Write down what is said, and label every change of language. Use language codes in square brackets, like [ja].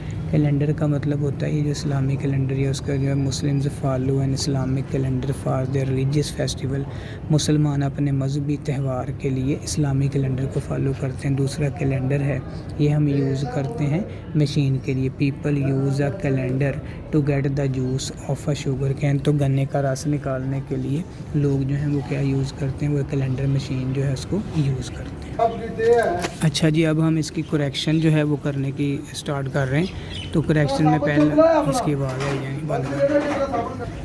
[ur] Calendar کا مطلب ہوتا ہے یہ جو اسلامی کیلنڈر یا اس کا جو ہے [en] Muslims follow an Islamic calendar for their religious festival. [ur] مسلمان اپنے مذہبی تہوار کے لیے اسلامی کیلنڈر کو فالو کرتے ہیں. دوسرا کیلنڈر ہے, یہ ہم یوز کرتے ہیں مشین کے لیے. [en] People use a calendar to get the juice of a sugar cane. [ur] تو گنے کا رس نکالنے کے لیے لوگ جو ہیں وہ کیا یوز کرتے ہیں, وہ کیلنڈر مشین جو ہے اس کو یوز کرتے ہیں. اچھا جی, اب ہم اس کی کریکشن جو ہے وہ کرنے کی اسٹارٹ کر رہے ہیں. تو کریکشن میں پہلے اس کی آواز آئی جائیں بند.